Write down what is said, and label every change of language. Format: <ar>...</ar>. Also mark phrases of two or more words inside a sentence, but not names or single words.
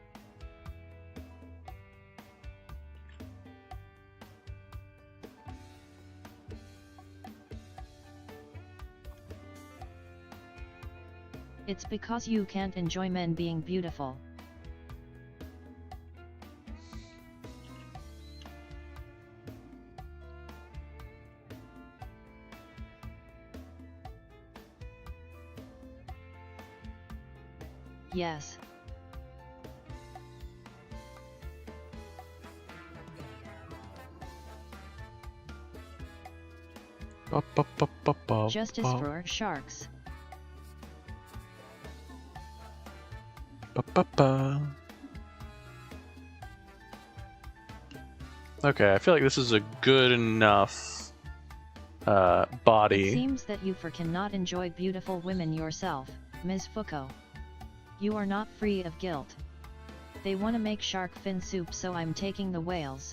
<en>It's because you can't enjoy men being beautiful. Yes. Ba, ba, ba, ba, ba, Justice ba, for sharks. ba, ba, ba. Okay, I feel like this is a good enough body. It seems that you cannot enjoy beautiful women yourself, Ms. Foucault. You are not free of guilt. They want to make shark fin soup, so I'm taking the whales.</en>